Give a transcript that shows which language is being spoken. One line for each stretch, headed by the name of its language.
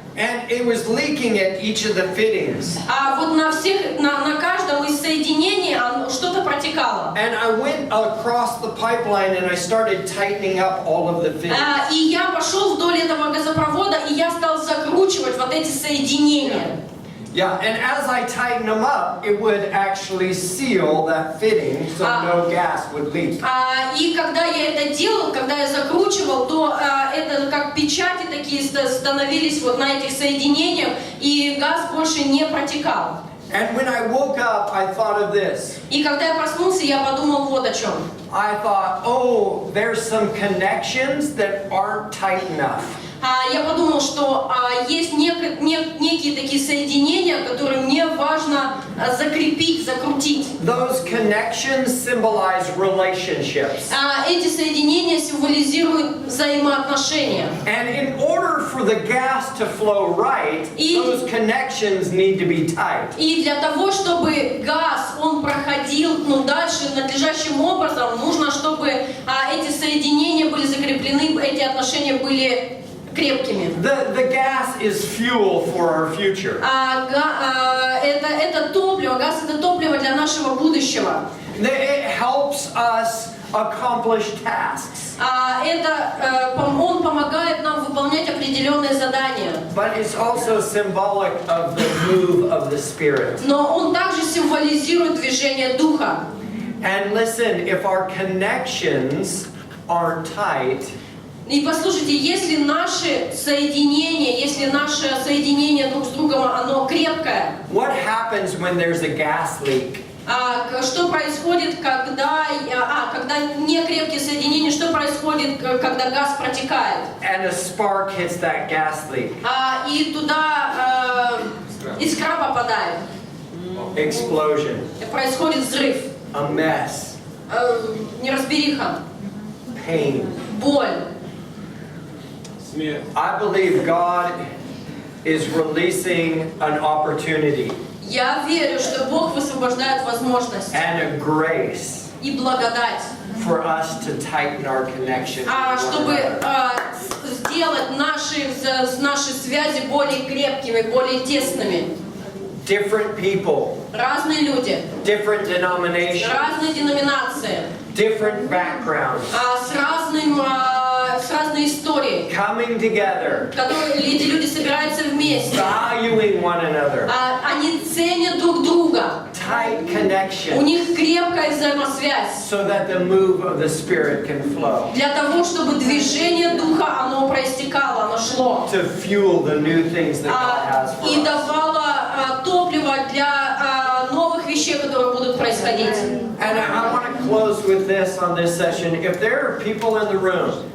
English: And it was leaking at each of the fittings.
Russian: Вот на каждом из соединений что-то протекало.
English: And I went across the pipeline and I started tightening up all of the fittings.
Russian: И я пошел вдоль этого газопровода, и я стал закручивать вот эти соединения.
English: Yeah, and as I tightened them up, it would actually seal that fitting so no gas would leak.
Russian: И когда я это делал, когда я закручивал, то это как печати такие становились вот на этих соединениях, и газ больше не протекал.
English: And when I woke up, I thought of this.
Russian: И когда я проснулся, я подумал вот о чем.
English: I thought, oh, there's some connections that aren't tight enough.
Russian: Я подумал, что есть некие такие соединения, которые мне важно закрепить, закрутить.
English: Those connections symbolize relationships.
Russian: Эти соединения символизируют взаимоотношения.
English: And in order for the gas to flow right, those connections need to be tight.
Russian: И для того, чтобы газ, он проходил дальше надлежащим образом, нужно, чтобы эти соединения были закреплены, эти отношения были крепкими.
English: The gas is fuel for our future.
Russian: Это топливо, газ это топливо для нашего будущего.
English: It helps us accomplish tasks.
Russian: Он помогает нам выполнять определенные задания.
English: But it's also symbolic of the move of the Spirit.
Russian: Но он также символизирует движение Духа.
English: And listen, if our connections aren't tight,
Russian: И послушайте, если наше соединение друг с другом, оно крепкое,
English: what happens when there's a gas leak?
Russian: что происходит, когда некрепкие соединения, что происходит, когда газ протекает?
English: And a spark hits that gas leak.
Russian: И туда искра попадает.
English: explosion,
Russian: происходит взрыв,
English: a mess,
Russian: неразбериха,
English: pain.
Russian: боль. Смерть.
English: I believe God is releasing an opportunity
Russian: Я верю, что Бог высвобождает возможность
English: and a grace
Russian: и благодать,
English: for us to tighten our connection.
Russian: чтобы сделать наши связи более крепкими, более тесными.
English: Different people,
Russian: Разные люди,
English: different denominations,
Russian: разные деноминации,
English: different backgrounds,
Russian: с разной историей,
English: coming together,
Russian: которые эти люди собираются вместе.
English: valuing one another,
Russian: Они ценят друг друга.
English: tight
Russian: У
English: connection,
Russian: них крепкая взаимосвязь.
English: so that the move of the Spirit can flow,
Russian: Для того, чтобы движение Духа, оно проистекало, оно шло.
English: to fuel the new things that God has for
Russian: И
English: us.
Russian: давало топливо для новых вещей, которые будут происходить.
English: And I want to close with this on this session. If there are people in the room,